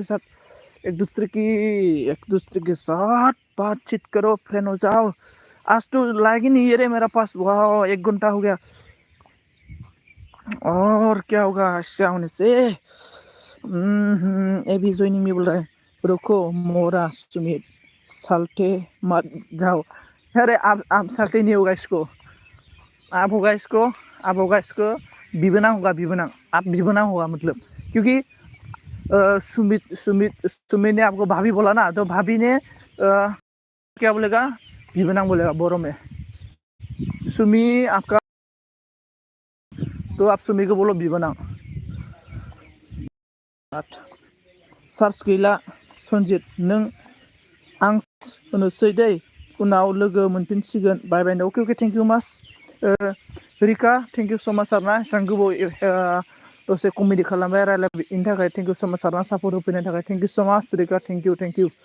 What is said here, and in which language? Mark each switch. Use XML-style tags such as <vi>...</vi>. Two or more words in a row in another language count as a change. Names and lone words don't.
<hi>दूसरे के साथ बातचीत करो फ्रेंड हो जाओ आज तो लाग ही नहीं है रे मेरा पास वाह 1 घंटा हो गया और क्या होगा क्या होने से एबी ज्वाइनिंग में बोल रहा है रुको मोरा सुमित साल्टे मत जाओ अरे आप साल्टे नहीं होगा इसको आप होगा इसको बिबना होगा आप बिबना होगा मतलब क्योंकि सुमित ने आपको भाभी बोला ना तो भाभी ने क्या बोलेगा बिबना बोलेगा बोरो में सुमी आपका तो आप सुमी को बोलो बिबना</hi> <brx>सार्च गैला सनजित नों आं होनोसै दै उनाव लोगो मोनफिनसिगोन</brx> <en>bye bye okay thank you much Rika thank you so much</en> <brx>आरोना एसेबां गोबाव दसे कमेडि खालामबाय रायलायनायनि थाखाय</brx> <en>thank you so much</en> <brx>आरोना सापर्ट होफैनायनि थाखाय</brx> <en>thank you so much Rika thank you</en>